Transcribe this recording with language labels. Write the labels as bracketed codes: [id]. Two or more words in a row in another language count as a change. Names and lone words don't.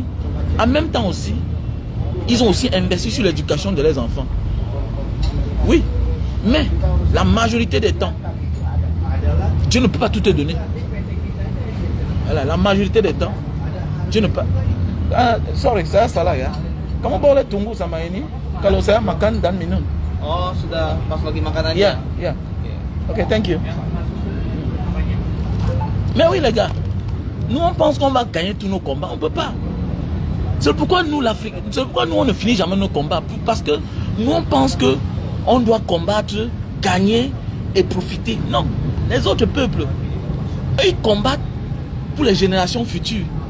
[fr] En même temps aussi, ils ont aussi investi sur l'éducation de leurs enfants. Oui. Mais la majorité des temps, Dieu ne peut pas tout te donner. Voilà, la majorité des temps, Dieu ne peut pas. Ah, sorry, ça là ya. [id] Kamu boleh tunggu sama ini kalau saya makan dan minum. Oh, sudah pas lagi makan aja. [en] Yeah, yeah. Ok, thank you. [fr] Mais oui les gars, nous on pense qu'on va gagner tous nos combats, on ne peut pas. C'est pourquoi nous l'Afrique, c'est pourquoi nous on ne finit jamais nos combats. Parce que nous on pense que on doit combattre, gagner et profiter. Non, les autres peuples, eux ils combattent pour les générations futures.